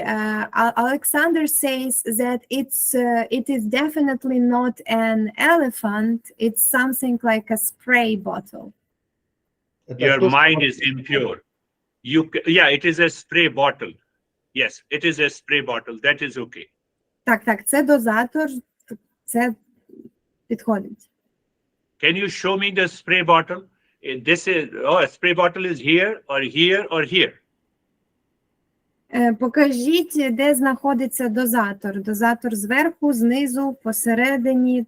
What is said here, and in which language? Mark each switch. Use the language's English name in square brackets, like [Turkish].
[English] Alexander says that it is definitely not an elephant. It's something like a spray bottle. Your mind is impure. Yeah, it is a spray bottle. Yes, it is a spray bottle. That is okay. [Ukrainian] Так, це дозатор, це підходить. [English] Can you show me the spray bottle? This is, oh, a spray bottle is here or here or here. [Ukrainian] Покажіть, де знаходиться дозатор. Дозатор зверху, знизу, посередині.